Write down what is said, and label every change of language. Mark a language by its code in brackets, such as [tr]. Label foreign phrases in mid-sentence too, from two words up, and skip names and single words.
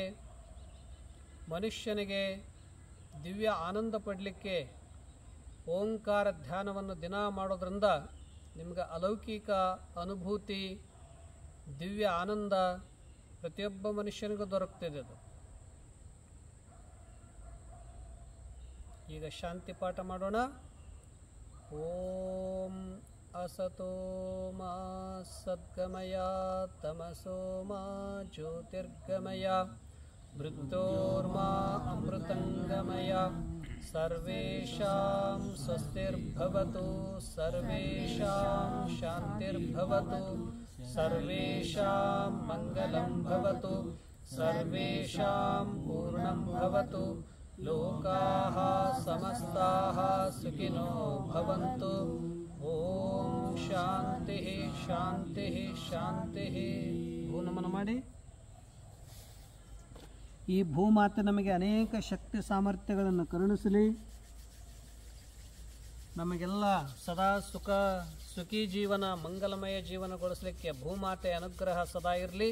[kn] ಮನುಷ್ಯನಿಗೆ ದಿವ್ಯ ಆನಂದ ಪಡಲಿಕ್ಕೆ ಓಂಕಾರ ಧ್ಯಾನವನ್ನು ದಿನ ಮಾಡೋದ್ರಿಂದ ನಿಮಗೆ ಅಲೌಕಿಕ ಅನುಭೂತಿ, ದಿವ್ಯ ಆನಂದ ಪ್ರತಿಯೊಬ್ಬ ಮನುಷ್ಯನಿಗೂ ದೊರಕ್ತಿದೆ. ಅದು ಈಗ ಶಾಂತಿ ಪಾಠ ಮಾಡೋಣ. [sa] ಓಂ असतो मा सद्गमय तमसो मा ज्योतिर्गमय मृत्योर्मा अमृतंगमय सर्वेषां स्वस्तिर्भवतु सर्वेषां शान्तिर्भवतु सर्वेषां मङ्गलं भवतु सर्वेषां पूर्णं भवतु लोकाः समस्ताः सुखिनो भवन्तु ಓಂ ಶಾಂತಿ ಶಾಂತಿ ಶಾಂತಿ. [kn] ನಮನ ಮಾಡಿ. ಈ ಭೂಮಾತೆ ನಮಗೆ ಅನೇಕ ಶಕ್ತಿ ಸಾಮರ್ಥ್ಯಗಳನ್ನು ಕರುಣಿಸಲಿ. ನಮಗೆಲ್ಲ ಸದಾ ಸುಖಿ ಜೀವನ, ಮಂಗಲಮಯ ಜೀವನಗೊಳಿಸಲಿಕ್ಕೆ ಭೂಮಾತೆ ಅನುಗ್ರಹ ಸದಾ ಇರಲಿ.